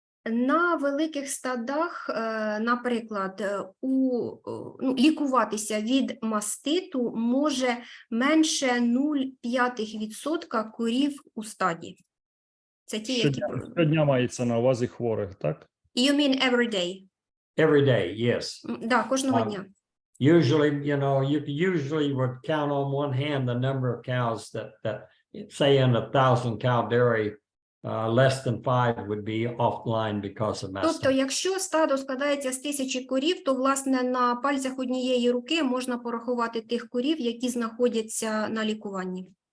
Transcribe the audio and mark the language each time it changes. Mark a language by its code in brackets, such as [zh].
[uk] На великих стадах, наприклад, лікуватися від маститу може менше 0,5% корів у стаді. Це ті, які... Щодня мається на увазі хворих, так? [en] You mean every day? Every day, yes. [uk] Да, кожного дня. [en] Usually, you know, you usually would count on one hand the number of cows that say in a 1,000-cow dairy, less than 5 would be offline because of [uk] Тобто, [en] mastitis. [uk] якщо стадо складається з 1000 корів, то, власне, на пальцях однієї руки можна порахувати тих корів, які знаходяться на лікуванні.